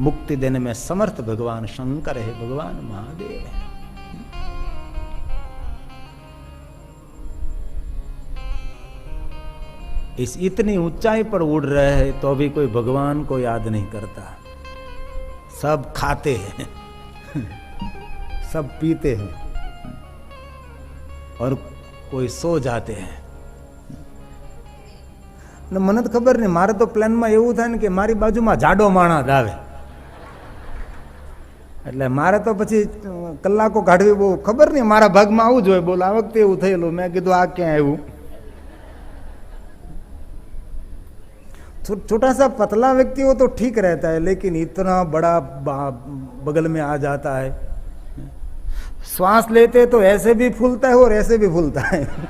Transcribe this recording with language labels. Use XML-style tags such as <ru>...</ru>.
<hi>मुक्ति देने में समर्थ भगवान शंकर है, भगवान महादेव है। इस इतनी ऊंचाई पर उड़ रहे हैं तो अभी कोई भगवान को याद नहीं करता। सब खाते हैं सब पीते हैं और कोई सो जाते हैं।</hi> <gu>મને તો ખબર નહીં, મારે તો પ્લાનમાં એવું થાય ને કે મારી બાજુમાં જાડો માણસ આવે એટલે મારે તો પછી કલાકો કાઢવી બહુ ખબર નહીં, મારા ભાગમાં આવું જોઈએ। બોલ, આ વખતે એવું થયેલું, મેં કીધું આ ક્યાં આવ્યું।</gu> <hi>छोटा सा पतला व्यक्ति हो तो ठीक रहता है, लेकिन इतना बड़ा बगल में आ जाता है। श्वास लेते तो ऐसे भी फूलता है और ऐसे भी फूलता है।</hi>